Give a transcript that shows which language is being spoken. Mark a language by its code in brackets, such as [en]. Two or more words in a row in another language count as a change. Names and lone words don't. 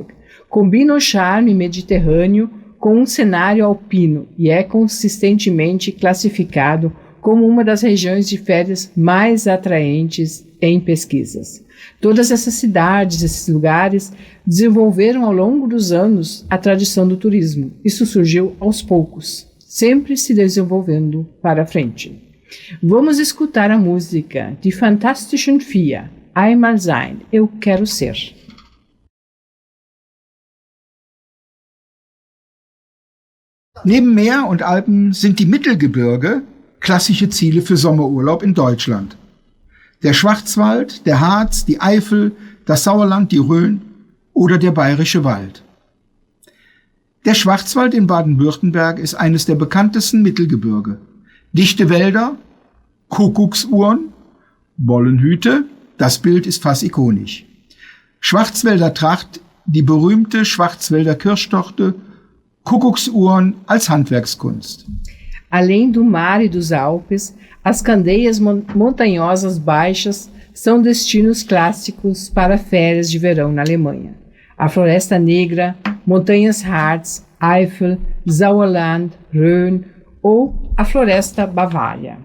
[pt] Combina o charme mediterrâneo com um cenário alpino e é consistentemente classificado como uma das regiões de férias mais atraentes em pesquisas. Todas essas cidades, esses lugares, desenvolveram ao longo dos anos a tradição do turismo. Isso surgiu aos poucos, sempre se desenvolvendo para frente. Vamos escutar a música Die Fantastischen Vier, Einmal Sein, Eu Quero Ser. [de] Neben Meer und Alpen sind die Mittelgebirge klassische Ziele für Sommerurlaub in Deutschland. Der Schwarzwald, der Harz, die Eifel, das Sauerland, die Rhön oder der Bayerische Wald. Der Schwarzwald in Baden-Württemberg ist eines der bekanntesten Mittelgebirge. Dichte Wälder, Kuckucksuhren, Bollenhüte, das Bild ist fast ikonisch. Schwarzwälder Tracht, die berühmte Schwarzwälder Kirschtorte, Kuckucksuhren als Handwerkskunst. [pt] Além do mar e dos Alpes, as candeias montanhosas baixas são destinos clássicos para férias de verão na Alemanha. A Floresta Negra, Montanhas Harz, Eifel, Sauerland, Rhön ou a Floresta Bavária.